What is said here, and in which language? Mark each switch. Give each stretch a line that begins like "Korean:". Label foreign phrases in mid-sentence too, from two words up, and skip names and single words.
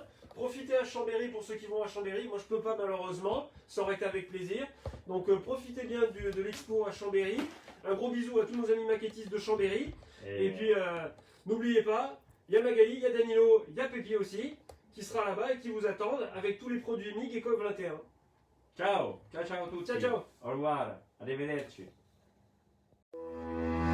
French: Profitez à Chambéry pour ceux qui vont à Chambéry. Moi je peux pas malheureusement, ça aurait été avec plaisir. Donc profitez bien de l'expo à Chambéry. Un gros bisou à tous nos amis maquettistes de Chambéry. Et puis n'oubliez pas, il y a Magali, il y a Danilo, il y a Pépi aussi, qui sera là-bas et qui vous attendent avec tous les produits MIG et COV 21.
Italian: Ciao, ciao a tutti. Ciao ciao.
French: Au revoir,
Italian: arrivederci.